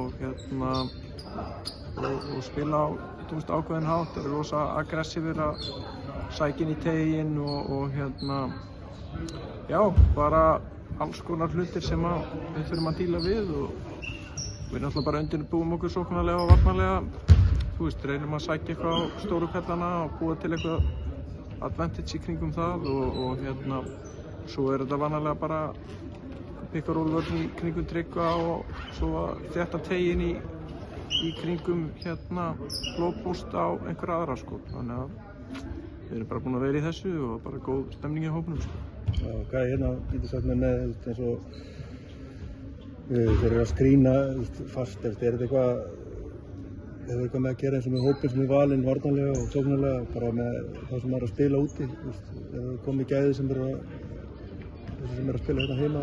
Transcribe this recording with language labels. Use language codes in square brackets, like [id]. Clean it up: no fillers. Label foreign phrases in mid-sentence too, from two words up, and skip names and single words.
[is] og spila á ákveðinn hátt, þeir eru rosa aggressífir að sækja inn í teginn og já, bara alls konar hlutir sem við þurfum að díla við og við náttúrulega bara undirbúum okkur sóknarlega og varnarlega, reynum að sækja eitthvað á stóru pellana og búa til eitthvað advantage í kringum það og svo er þetta vanalega bara [en] pick and roll [is] vörn í kringum Tryggva og svo að þétta teginn í kringum blóðbúst á einhverja aðra þannig að við erum bara búin að vera í þessu og bara góð stemning í hópnum Já, hvað getur sagt með eins og þeir eru að skrýna fast, er þetta eitthvað með að gera eins og með hópinn sem er valinn varnarlega og sóknarlega bara með þá sem er að spila úti, er það komið gæði sem er að spila hérna heima?